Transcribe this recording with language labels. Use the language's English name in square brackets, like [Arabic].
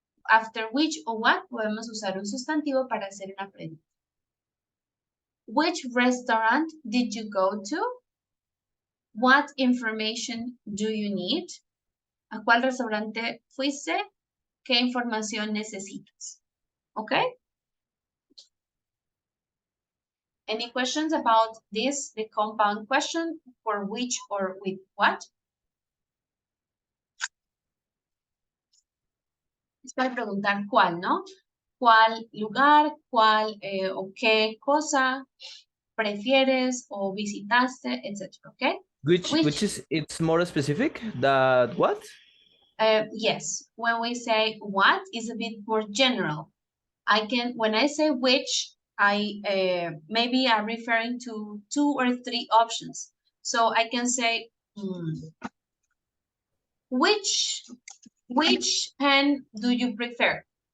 [Spanish] After which o what podemos usar un sustantivo para hacer una pregunta. [English] Which restaurant did you go to? What information do you need? [Spanish] ¿A cuál restaurante fuiste? ¿Qué información necesitas? [English] Okay? Any questions about this, the compound question, for which or with what? [Spanish] Es para preguntar cuál, ¿no? ¿Cuál lugar, cuál o qué cosa prefieres o visitaste, etc. [English] Okay? Which is, it's more specific that what? Yes, when we say what is a bit more general. When I say which, maybe I'm referring to 2 or 3 options. So I can say, which pen do you prefer?